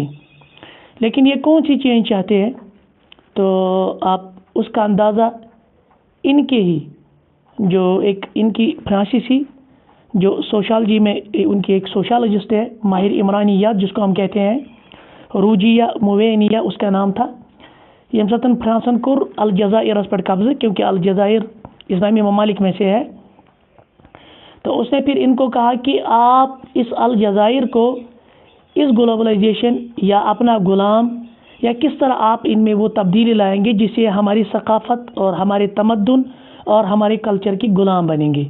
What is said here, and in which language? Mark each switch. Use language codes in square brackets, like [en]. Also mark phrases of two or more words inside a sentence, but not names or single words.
[ur] لیکن یہ کون سی چینج چاہتے ہیں؟ تو آپ اس کا اندازہ ان کے ہی جو ایک ان کی فرانسیسی جو سوشالوجی میں ان کی ایک سوشالوجسٹ ہے، ماہر عمرانیات جس کو ہم کہتے ہیں، روجیہ موینیہ اس کا نام تھا۔ یہ [ks] ساتن فرانسن کور [ur] الجزائر اس پر قبضہ، کیونکہ الجزائر اسلامی ممالک میں سے ہے، تو اس نے پھر ان کو کہا کہ آپ اس الجزائر کو اس گلوبلائزیشن یا اپنا غلام یا کس طرح آپ ان میں وہ تبدیلی لائیں گے جس سے ہماری ثقافت اور ہمارے تمدن اور ہمارے کلچر کی غلام بنیں گے۔